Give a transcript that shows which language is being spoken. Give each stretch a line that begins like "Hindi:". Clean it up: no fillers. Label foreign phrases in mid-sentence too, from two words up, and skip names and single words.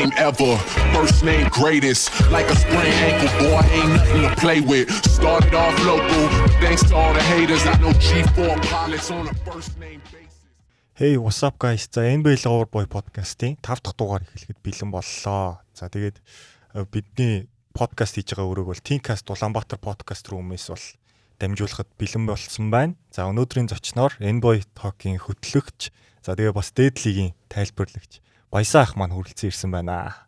English: forever. First name greatest, like a sprained ankle, boy, ain't nothing to play with. Started off local, thanks to all the haters. I know G4 pilots on a first name basis. Hey, what's up guys?
Mongolian: За NBA Loverboy podcast-ийн 5 дахь дугаар эхлэхэд бэлэн боллоо. За тэгээд бидний подкаст хийж байгаа өрөөг бол Thinkcast Улаанбаатар
English: podcast room-
Mongolian: ээс бол дамжуулахад бэлэн болсон байна. За өнөөдрийн зочноор NBA Talk-ийн хөтлөгч, за тэгээ бас Dead League-ийн тайлбарлагч Баясан ах маань хүрэлцэн ирсэн байна.